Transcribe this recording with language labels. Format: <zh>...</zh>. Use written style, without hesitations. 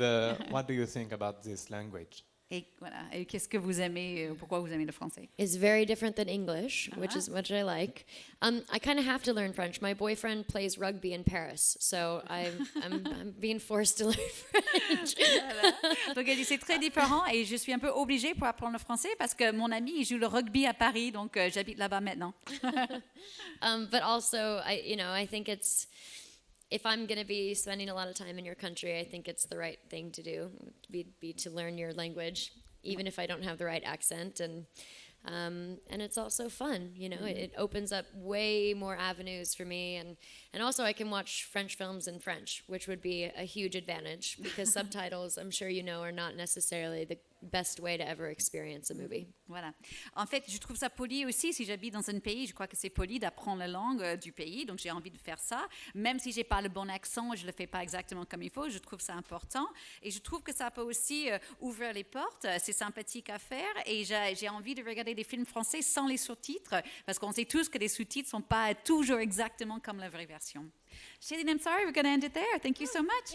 <en>And what do you think about this language?</en> <fr>Et voilà. Et qu'est-ce que vous aimez? Pourquoi vous aimez le français?</fr> <en>It's very different than English, which is what I like. I kind of have to learn French. My boyfriend plays rugby in Paris, so I'm being forced to learn French.</en> <fr>Voilà. Donc elle dit c'est très différent et je suis un peu obligée pour apprendre le français parce que mon ami il joue le rugby à Paris, donc j'habite là-bas maintenant.</fr> <en>But also, I think it's, if I'm going to be spending a lot of time in your country, I think it's the right thing to do, be to learn your language, even if I don't have the right accent. And it's also fun, you know, it opens up way more avenues for me. And also I can watch French films in French, which would be a huge advantage because subtitles, I'm sure you know, are not necessarily the best way to ever experience a movie.</en> <fr>Voilà. En fait, je trouve ça poli aussi. Si j'habite dans un pays, je crois que c'est poli d'apprendre la langue du pays. Donc, j'ai envie de faire ça. Même si je n'ai pas le bon accent, je ne le fais pas exactement comme il faut. Je trouve ça important. Et je trouve que ça peut aussi ouvrir les portes. C'est sympathique à faire. Et j'ai envie de regarder des films français sans les sous-titres. Parce qu'on sait tous que les sous-titres ne sont pas toujours exactement comme la vraie version.</fr> <en>Shailene, I'm sorry, we're going to end it there. Thank you so much.</en>